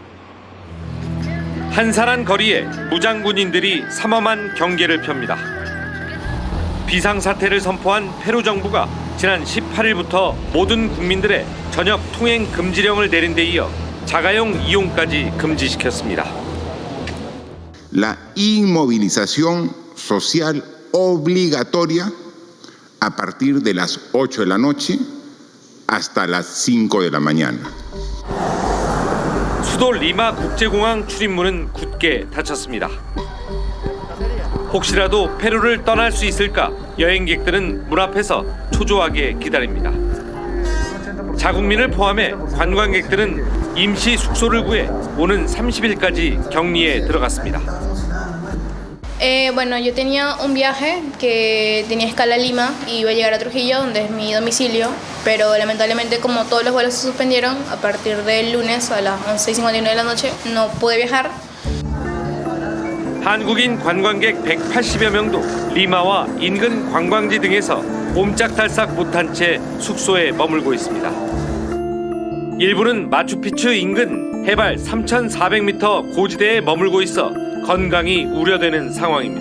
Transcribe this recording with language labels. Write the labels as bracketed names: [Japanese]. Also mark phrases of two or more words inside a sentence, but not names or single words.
[Korean] 한산한 거리에 무장군인들이 삼엄한 경계를 펴니다. 비상사태를 선포한 페루 정부가 지난 18일부터 모든 국민들의 저녁 통행 금지령을 내린 데 이어 자가용 이용까지 금지시켰습니다. [Spanish] La inmovilización social obligatoria a partir de las 8 de la noche hasta las 5 de la mañana. [Korean] 수도 리마 국제공항 출입문은 굳게 닫혔습니다. 혹시라도 페루를 떠날 수 있을까 여행객들은 문 앞에서 초조하게 기다립니다. 자국민을 포함해 관광객들은 임시 숙소를 구해 오는 30일까지 격리에 들어갔습니다. [Spanish] Bueno, yo tenía un viaje que tenía escala a Lima y iba a llegar a Trujillo, donde es mi domicilio, pero lamentablemente como todos los vuelos se suspendieron, a partir del lunes a las 11:59 de la noche no pude viajar. [Korean] 한국인 관광객 180여 명도 리마와 인근 관광지 등에서 옴짝달싹 못한 채 숙소에 머물고 있습니다. 일부는 마추픽추 인근 해발 3,400m 고지대에 머물고 있어 건강이 우려되는 상황입니다.